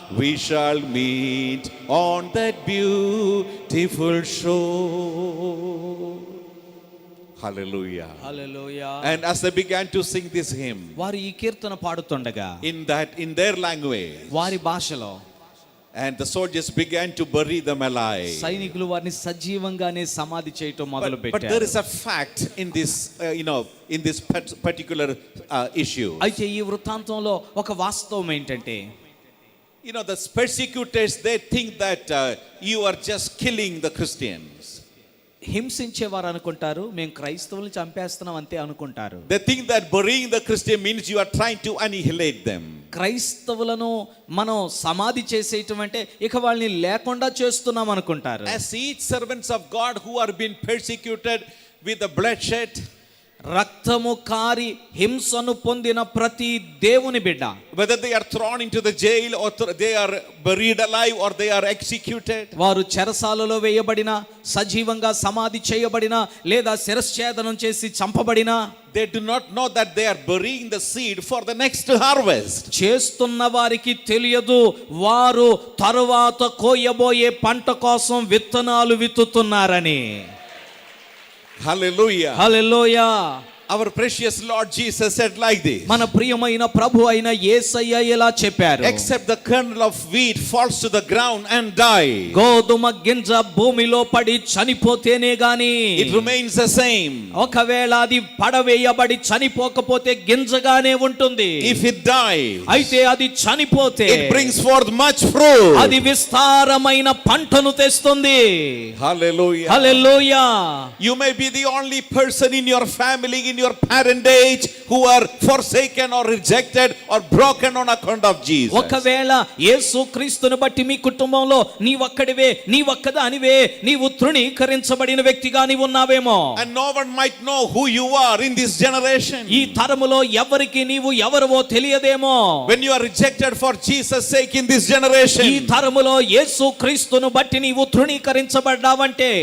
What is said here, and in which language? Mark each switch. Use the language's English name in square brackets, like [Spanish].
[English] We shall meet on that beautiful shore. Hallelujah. [Telugu] Hallelujah. [English] And as they began to sing this hymn, [Telugu] వారు ఈ కీర్తన పాడుతుండగా [English] in their language, [Telugu] వారి భాషలో [English] and the soldiers began to bury them alive. [Telugu] సైనికులు వారిని సజీవంగానే సమాధి చేయటం మొదలు [English] But there [Telugu] పెట్టారు. [English] is a fact in this, in this particular issue. [Telugu] అయితే ఈ వృత్తాంతంలో ఒక వాస్తవం ఏంటంటే, [English] The persecutors, they think that you are just killing the Christians. [Telugu] హింసించేవారు అనుకుంటారు మేము క్రైస్తవుల్ని చంపేస్తున్నాం అంతే అనుకుంటారు. [English] They think that burying the Christian means you are trying to annihilate them. [Telugu] క్రైస్తవులను మనం సమాధి చేసేయటం అంటే ఇక వాళ్ళని లేకుండా చేస్తున్నాం అనుకుంటారు. [English] As each servants of God who are being persecuted with the bloodshed, [Telugu] రక్తము కారి హింసను పొందిన ప్రతి దేవుని బిడ్డ, [English] whether they are thrown into the jail or they are buried alive or they are executed, [Telugu] వారు చెరసాలలో వేయబడిన, సజీవంగా సమాధి చేయబడిన, లేదా శిరశ్ఛేదనం చేసి చంపబడిన, [English] they do not know that they are burying the seed for the next harvest. [Telugu] చేస్తున్న వారికి తెలియదు వారు తరువాత కోయబోయే పంట కోసం విత్తనాలు విత్తుతున్నారని. [English] Hallelujah. [Telugu] Hallelujah. [English] Our precious Lord Jesus said like this. [Telugu] మన ప్రియమైన ప్రభు అయిన యేసయ్య ఇలా చెప్పారు, [English] Except the kernel of wheat falls to the ground and die, [Telugu] గోధుమ గింజ భూమిలో పడి చనిపోతేనే గాని [English] it remains the same. [Telugu] ఒకవేళ అది పడవేయబడి చనిపోకపోతే గింజగానే ఉంటుంది. [English] If it dies, [Telugu] అయితే అది చనిపోతే [English] it brings forth much fruit. [Telugu] అది విస్తారమైన పంటను తెస్తుంది. [English] Hallelujah. [Telugu] Hallelujah. [English] You may be the only person in your family, in your parentage, who are forsaken or rejected or broken on account of Jesus. [Telugu] ఒకవేళ యేసు క్రీస్తును బట్టి మీ కుటుంబంలో నీవొక్కడివే, నీవొక్కదానివే, నీవు తృణీకరించబడిన వ్యక్తిగా నీవు ఉన్నావేమో. [English] And no one might know who you are in this generation. [Telugu] ఈ తరములో ఎవరికి నీవు ఎవరవో తెలియదేమో. [English] When you are rejected for Jesus' sake in this generation, [Telugu] ఈ తరములో యేసు క్రీస్తును బట్టి నీవు తృణీకరించబడ్డావంటే,